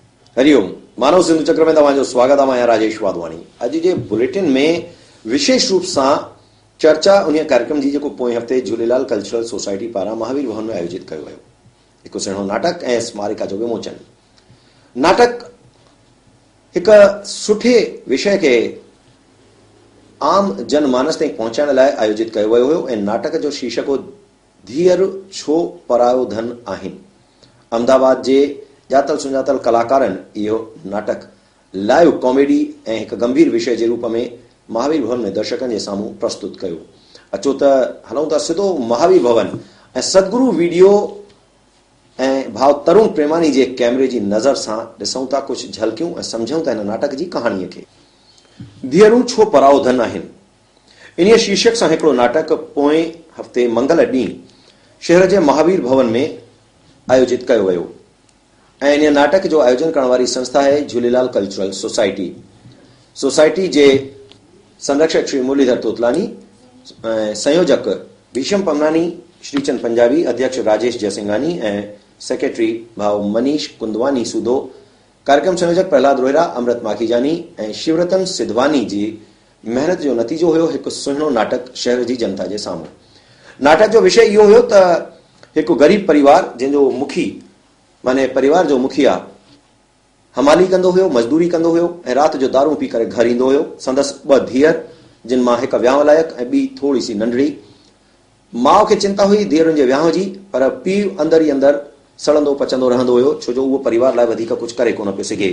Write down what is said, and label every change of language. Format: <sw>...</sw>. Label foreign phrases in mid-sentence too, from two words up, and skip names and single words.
<sd>हरिओम। मानव सिंधु चक्र में तव्हांजो स्वागत आहे। मां राजेश वाधवानी। अॼु जे बुलेटिन में विशेष रूप सां चर्चा उन कार्यक्रम जी जेको पोएं हफ़्ते झूलेलाल कल्चरल सोसाइटी पारां महावीर भवन में आयोजित कयो वियो। हिकु सुहिणो नाटक ऐं स्मारिका जो विमोचन। नाटक हिकु सुठे विषय खे आम जनमानस ताईं पहुचाइण लाइ आयोजित कयो वियो हुयो ऐं नाटक जो शीर्षक हो धीअर छो परायो धन आहिनि। अहमदाबाद जे जातल सुञातल कलाकारनि इहो नाटक</sd> <en>live comedy</en> <sd>ऐं हिकु गंभीर विषय जे रूप में महावीर भवन में दर्शकनि जे साम्हूं प्रस्तुत कयो। अचो त हलूं था सिधो महावीर भवन ऐं सदगुरु वीडियो ऐं भाव तरुण प्रेमानी जे कैमरे जी नज़र सां ॾिसूं था कुझु झलकियूं ऐं सम्झूं था हिन नाटक जी कहाणीअ खे। धीअरूं छो पराओ धन आहिनि, इन शीर्षक सां हिकिड़ो नाटक पोएं हफ़्ते मंगल ॾींहुं शहर जे महावीर भवन में आयोजित कयो वियो ऐं इन नाटक जो आयोजन करण वारी संस्था है झूलेलाल कल्चरल सोसाइटी। सोसाइटी जे संरक्षक श्री मुरलीधर तोतलानी, संयोजक भीषम पमनानी, श्रीचंद पंजाबी, अध्यक्ष राजेश जयसिंघानी ऐं सेक्रेटरी भाव मनीष कुंदवानी सूदो, कार्यक्रम संयोजक प्रहलाद रोहिरा, अमृत माखीजानी ऐं शिवरतन सिधवानी जी मेहनत जो नतीजो हुयो हिकु सुहिणो नाटक शहर जी जनता जे साम्हूं। नाटक जो विषय इहो हुयो त हिकु ग़रीब परिवार जंहिंजो मुखी माने परिवार जो मुखिया हमाली कंदो हुयो, मजदूरी कंदो हुयो ऐं राति जो दारू पी करे घर ईंदो हुयो। संदसि ॿ धीअर जिन मां हिकु वियांह लाइक़ ऐं ॿी थोरी सी नंढड़ी। माउ खे चिंता हुई धीअरुनि जे वियांह जी, पर पीउ अंदर ई अंदर सड़ंदो पचंदो रहंदो हुयो छो जो उहो परिवार लाइ वधीक कुझु करे कोन पियो सघे।</sd>